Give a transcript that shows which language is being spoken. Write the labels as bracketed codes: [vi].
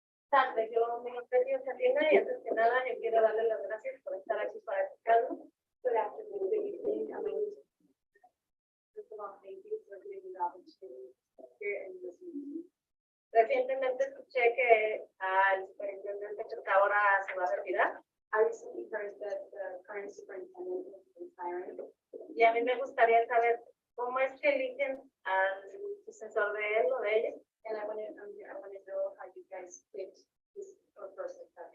[es] Tarde, yo me encuentro Katrina y antes que nada yo quiero darle las gracias por estar aquí para escucharnos. [en] Good afternoon, good evening. I mean, first of all, thank you for giving me the opportunity here and listening. [es] Recientemente escuché que al superintendente que ahora se va a retirar. [en] I recently heard that the current superintendent is retiring. [es] Y a mí me gustaría saber cómo es que eligen al sucesor de él o de ella. [en] And I want to know how you guys pick this person.